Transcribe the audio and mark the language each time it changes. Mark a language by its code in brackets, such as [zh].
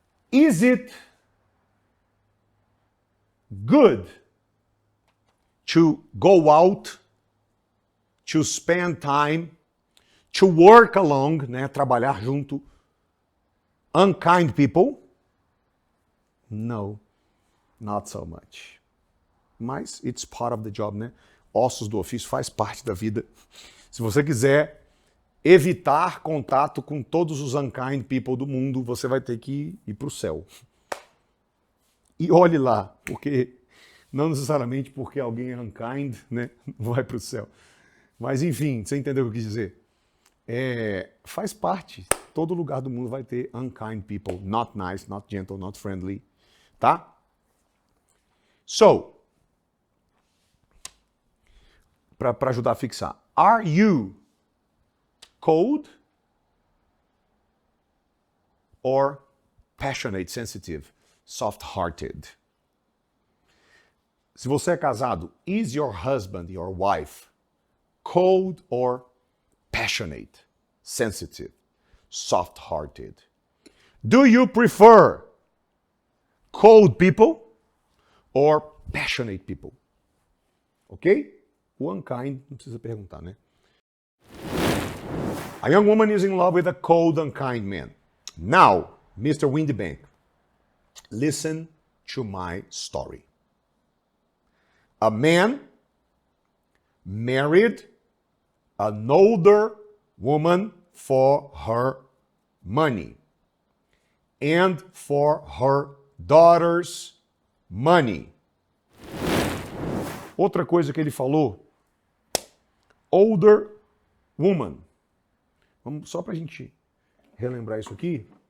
[en] Is it good to go out, to spend time, to work along, né, [pt] trabalhar junto, [en] unkind people? No, not so much. [pt] Mas [en] it's part of the job, né? [pt] Ossos do ofício, faz parte da vida. Se você quiser evitar contato com todos os unkind people do mundo, você vai ter que ir para o céu. E olhe lá, porque não necessariamente porque alguém é unkind, né, vai para o céu. Mas enfim, você entendeu o que eu quis dizer? Faz parte. Todo lugar do mundo vai ter unkind people, [en] not nice, not gentle, not friendly, [pt] tá? [en] So, [pt] para ajudar a fixar, [en] are you cold or passionate, sensitive, soft-hearted? [pt] Se você é casado, [en] is your husband, your wife, cold or passionate, sensitive, soft-hearted? Do you prefer cold people or passionate people? Ok? [pt] O unkind não precisa perguntar, né? [en] A young woman is in love with a cold, unkind man. Now, Mr. Windybank, listen to my story. A man married an older woman for her money and for her daughter's money. [pt] Outra coisa que ele falou, older woman. Vamos só para a gente relembrar isso aqui.